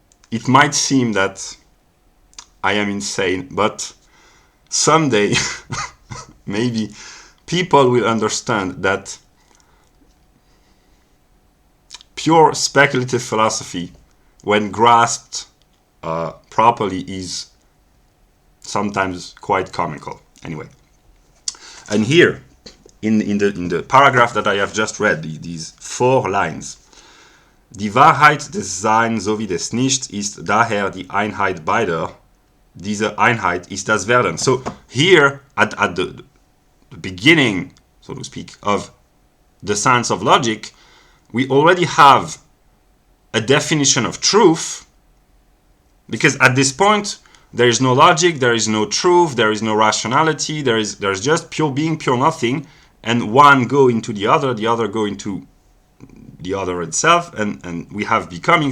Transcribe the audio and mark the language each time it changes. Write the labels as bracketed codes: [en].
[en] It might seem that I am insane, but someday maybe people will understand that pure speculative philosophy, when grasped properly, is sometimes quite comical. Anyway. And here, in the paragraph that I have just read, these 4 lines, [de] die Wahrheit des Seins sowie des Nichts ist daher die Einheit beider. Diese Einheit ist das Werden. [en] So here, at the beginning, so to speak, of the science of logic, we already have a definition of truth, because at this point, there is no logic, there is no truth, there is no rationality, there's just pure being, pure nothing, and one go into the other go into the other itself, and we have becoming.